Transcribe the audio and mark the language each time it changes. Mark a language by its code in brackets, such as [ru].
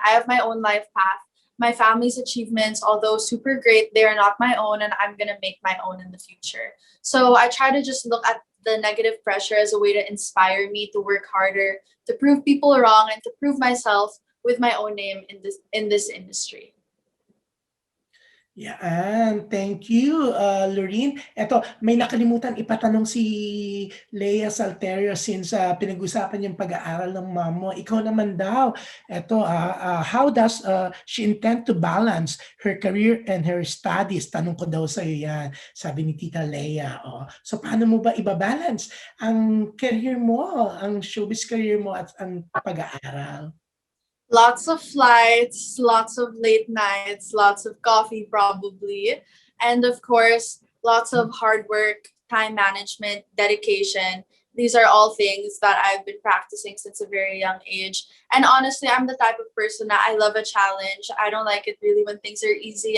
[en] I have my own life path. My family's achievements, although super great, they are not my own, and I'm gonna make my own in the future. So I try to just look at the negative pressure as a way to inspire me to work harder, to prove people wrong, and to prove myself with my own name in this industry. [tl] Yan, [en] thank you, [tl] Lorin. Eto, may nakalimutan ipatanong si Leia Salterio since pinag-usapan yung pag-aaral ng mom mo. Ikaw naman daw, eto, [en] how does she intend to balance her career and her studies? [tl] Tanong ko daw sa'yo yan, sabi ni Tita Leia. Oh. So paano mo ba ibabalance ang career mo, ang showbiz career mo at ang pag-aaral? [en] Lots of flights, lots of late nights, lots of coffee probably, and of course, lots of hard work, time management, dedication. These are all things that I've been practicing since a very young age. And honestly, I'm the type of person that I love a challenge. I don't like it really when things are easy.